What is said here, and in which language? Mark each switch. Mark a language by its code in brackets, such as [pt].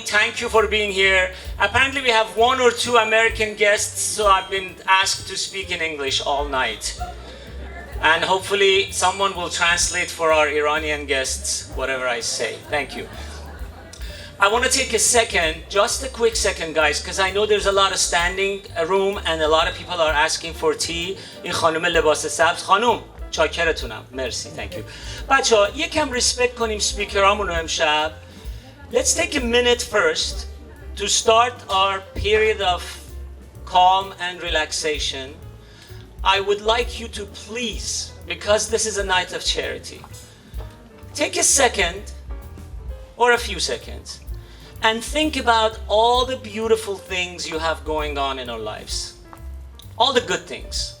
[en] Thank you for being here. Apparently we have 1 or 2 American guests, so I've been asked to speak in English all night. And hopefully someone will translate for our Iranian guests whatever I say. Thank you. I want to take a second, just a quick second, guys, because I know there's a lot of standing room and a lot of people are asking for tea. [fa] این خانم لباس سبز، خانم چاکرتونم. مرسی. [en] Thank you. [fa] بچه‌ها یکم ریسپکت کنیم سپیکرامون رو امشب. [en] Let's take a minute first to start our period of calm and relaxation. I would like you to please, because this is a night of charity, take a second or a few seconds and think about all the beautiful things you have going on in our lives. All the good things.